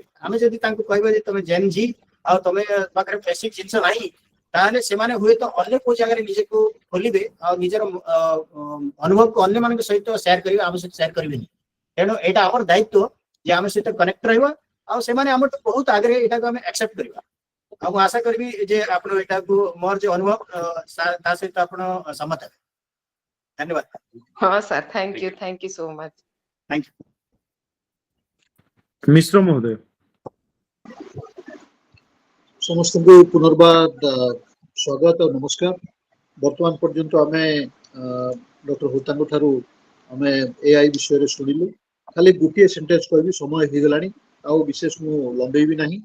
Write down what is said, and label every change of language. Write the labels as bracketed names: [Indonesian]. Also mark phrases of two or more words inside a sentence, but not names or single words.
[Odia] ଆମେ ଯଦି ତାଙ୍କୁ କହିବା ଯେ ତମେ ଜେନ୍ ଜି ଆଉ ତମେ ପାଖରେ ବେସିକ ଜିନିଷ ନାହିଁ, ତାହେଲେ ସେମାନେ ହୁଏତ ଅନ୍ୟ କୋଉ ଜାଗାରେ ନିଜକୁ ଖୋଲିବେ ଆଉ ନିଜର ଅନୁଭବକୁ ଅନ୍ୟମାନଙ୍କ ସହିତ ସେୟାର କରିବେ, ଆମ ସହିତ ସେୟାର କରିବେନି। ତେଣୁ ଏଇଟା ଆମର ଦାୟିତ୍ୱ ଯେ ଆମ ସହିତ କନେକ୍ଟ ରହିବା, ଆଉ ସେମାନେ ଆମଠୁ ବହୁତ ଆଗରେ ଏଇଟାକୁ ଆମେ ଆକ୍ସେପ୍ଟ କରିବା। ଆଉ ମୁଁ ଆଶା କରିବି ଯେ ଆପଣ ଏଇଟାକୁ ମୋର ଯୋଉ ଅନୁଭବ ତା ସହିତ ଆପଣ ସହମତ ହେବେ। ଧନ୍ୟବାଦ। [English] हाँ sir, thank you so much। thank you. [Odia] ମିଶ୍ର ମହୋଦୟ। ସମସ୍ତଙ୍କୁ ପୁନର୍ବାର ସ୍ୱାଗତ ଓ ନମସ୍କାର। ବର୍ତ୍ତମାନ ପର୍ଯ୍ୟନ୍ତ ଆମେ ଡକ୍ଟର ହୋତାଙ୍କ ଠାରୁ ଆମେ ଏଆଇ ବିଷୟରେ ଶୁଣିଲୁ। ଖାଲି ଗୋଟିଏ ସେଣ୍ଟେନ୍ସ କହିବି, ସମୟ ହେଇଗଲାଣି, ଆଉ ବିଶେଷ ମୁଁ ଲମ୍ବେଇବି ନାହିଁ।